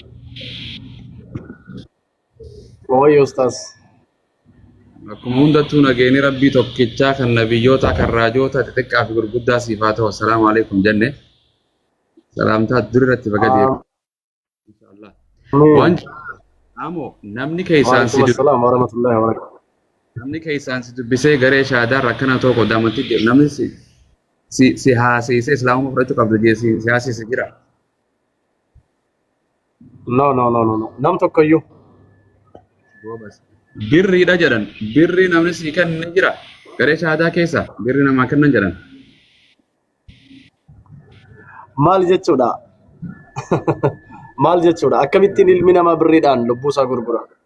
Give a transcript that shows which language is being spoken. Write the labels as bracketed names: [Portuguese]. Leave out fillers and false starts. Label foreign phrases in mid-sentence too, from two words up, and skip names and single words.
[Oromo] Oye, Ustaz. akkuma hundattuu nageenyi rabbii tokkichaa kan nabiyyoota kan raajoota xixiqqaa fi gurguddaa siif haa ta'u. [Arabic] السلام عليكم [Oromo] jenne. Salaamtaa dur irratti baga deebi'e. [Arabic] إن شاء الله. Amin. [Oromo] Wanti amo namni keessaan [Arabic] وعليكم السلام ورحمة الله وبركاته. [Oromo] namni keessaan si dubbisee garee shaadaa rakkana tokko daamatti namni si haasise islaamuma fudhachuu qabdu jee si haasise jira. [English] No, no, no, no, no. [Oromo] Nam tokkoyyuu. Birriidha jedhan. Birri namni sii kennan jira. Garee shaadaa keessa birri namaa kennan jedhan. Maal jechuudha? Maal jechuudha? Akkamittiin ilmi namaa birriidhaan lubbuu isaa gurgura?